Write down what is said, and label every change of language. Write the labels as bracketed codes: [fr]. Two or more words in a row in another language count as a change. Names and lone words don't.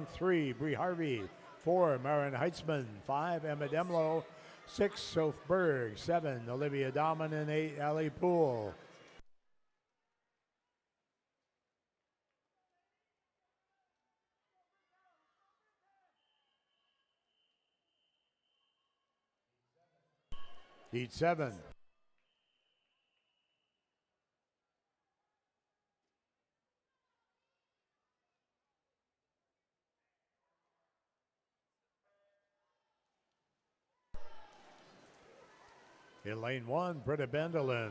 [en] 3, Bree Harvey. 4, Marin Heitzman. 5, Emma Demlo. 6, Soph Berg. 7, Olivia Dahman. And 8, Allie Poole. Heat 7. In lane 1, Britta Bendelin.